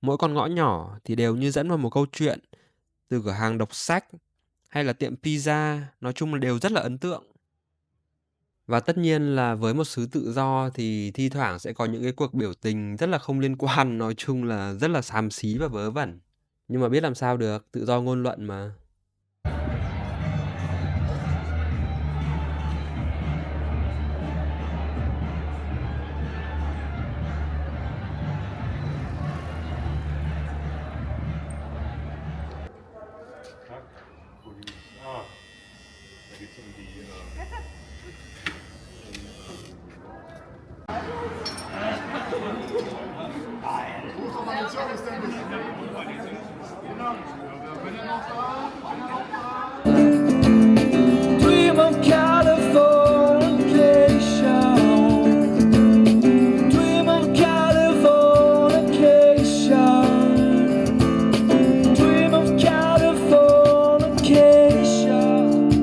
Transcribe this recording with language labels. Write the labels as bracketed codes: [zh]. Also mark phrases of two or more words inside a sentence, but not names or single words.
[vi] Mỗi con ngõ nhỏ thì đều như dẫn vào một câu chuyện, từ cửa hàng đọc sách hay là tiệm pizza, nói chung là đều rất là ấn tượng. Và tất nhiên là với một xứ tự do thì thi thoảng sẽ có những cái cuộc biểu tình rất là không liên quan, nói chung là rất là xàm xí và vớ vẩn. Nhưng mà biết làm sao được, tự do ngôn luận mà. [en] Tag, Police. [de] Da geht es um die. [en] Dream of Californication. Dream of Californication. Dream of Californication.